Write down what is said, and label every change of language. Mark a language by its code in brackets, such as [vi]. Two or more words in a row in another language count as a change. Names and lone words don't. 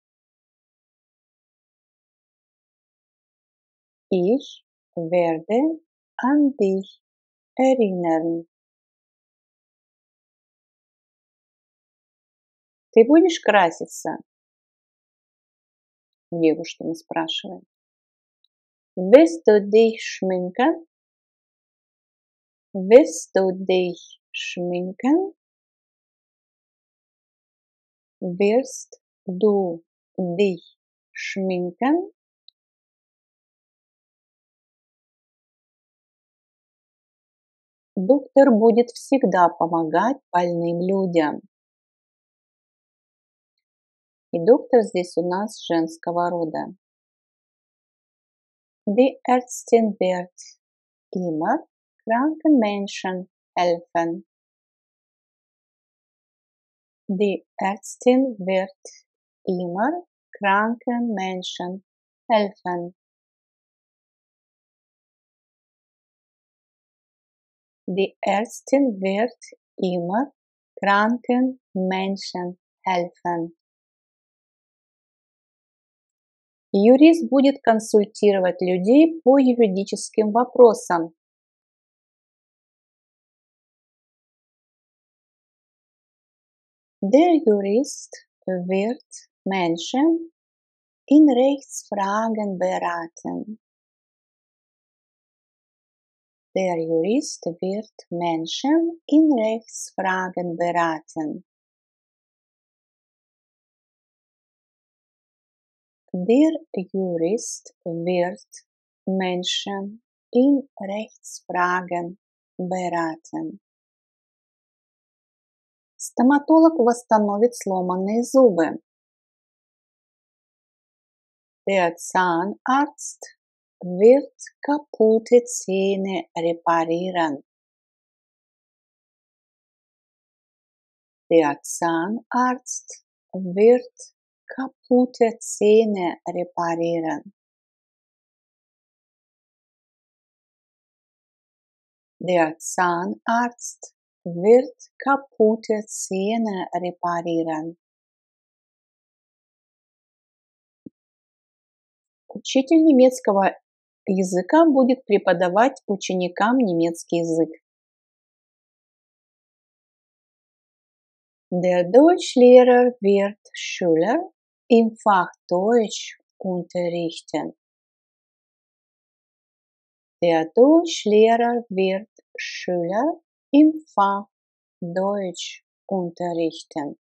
[de] Ich werde an dich erinnern. [ru] Ты будешь краситься? Девушка не спрашивает. [de] Willst du dich schminken? Wirst du dich schminken? Wirst du dich schminken? [ru] Доктор будет всегда помогать больным людям. И доктор здесь у нас женского рода. [de] Die Ärztin wird immer kranken Menschen helfen. Die Ärztin wird immer kranken Menschen helfen. Die Ärztin wird immer kranken Menschen helfen. [ru] Юрист будет консультировать людей по юридическим вопросам. [de] Der Jurist wird Menschen in Rechtsfragen beraten. Der Jurist wird Menschen in Rechtsfragen beraten. Der Jurist wird Menschen in Rechtsfragen beraten. [ru] Стоматолог восстановит сломанные зубы. [de] Der Zahnarzt wird kaputte Zähne reparieren. Der Zahnarzt wird kaputte Zähne reparieren. Der Zahnarzt wird kaputte Zähne reparieren. [ru] Учитель немецкого языка будет преподавать ученикам немецкий язык. [de] Der Deutschlehrer wird Schüler im Fach Deutsch unterrichten. Der Deutschlehrer wird Schüler im Fach Deutsch unterrichten.